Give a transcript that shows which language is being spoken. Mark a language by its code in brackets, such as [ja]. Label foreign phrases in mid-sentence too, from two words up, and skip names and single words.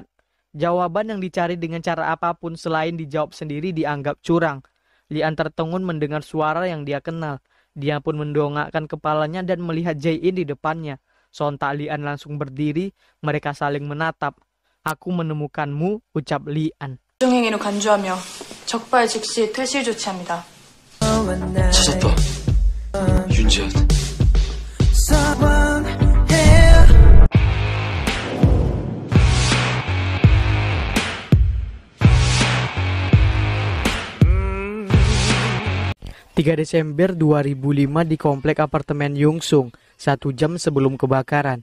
[id] Jawaban yang dicari dengan cara apapun selain dijawab sendiri dianggap curang. Lian tertegun mendengar suara yang dia kenal. Dia pun mendongakkan kepalanya dan melihat Jae-in di depannya. Sontak Lian langsung berdiri, mereka saling menatap. Aku menemukanmu, ucap Lian. [ko] 부정행위를 간주하며 적발 즉시 퇴실 조치합니다. 찾았다. 윤재현. [id] 3 Desember 2005 di komplek apartemen Yungsung, 1 jam sebelum kebakaran.